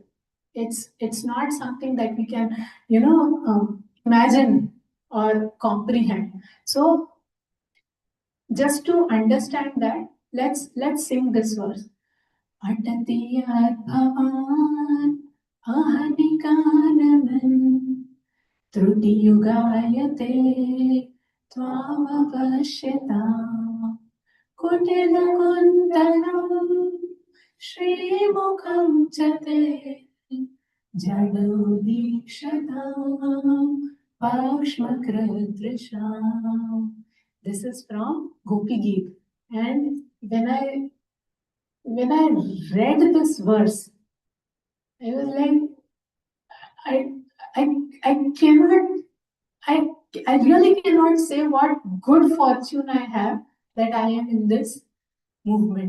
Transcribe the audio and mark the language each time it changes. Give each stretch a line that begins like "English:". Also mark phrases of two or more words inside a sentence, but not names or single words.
English: It's not something that we can, imagine or comprehend. So, just to understand that, let's sing this verse.
Sanskrit: अटति भवान् अह्नि काननं त्रुटि युगायते त्वामपश्यताम् कुटिल कुन्तलं श्रीमुखं च ते जडो दीक्षताम् पक्ष्मकृद्दृशाम्.
English: This is from Gopi Geet. And when I read this verse, I was like, I cannot, I really cannot say what good fortune I have that I am in this movement.